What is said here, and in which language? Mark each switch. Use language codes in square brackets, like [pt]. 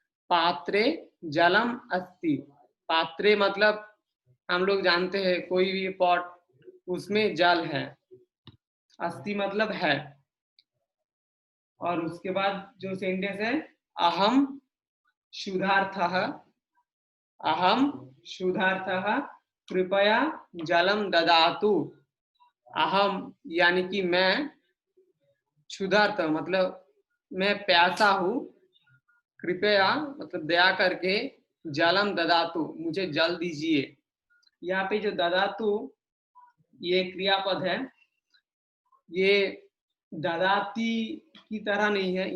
[sa] पात्रे जलम अस्ति। [hi] पात्रे मतलब हम लोग जानते हैं कोई भी पॉट, उसमें जल है। अस्ति मतलब है। और उसके बाद जो सेंटेंस है [sa] अहम क्षुधार्थः। अहम क्षुधार्थः कृपया जलम ददातु। [hi] अहम यानी कि मैं, क्षुधार्थ मतलब मैं प्यासा हूँ, कृपया मतलब दया करके, जलम ददातु मुझे जल दीजिए। यहाँ पे जो ददातु ये क्रियापद है, ये ददाती की तरह नहीं है।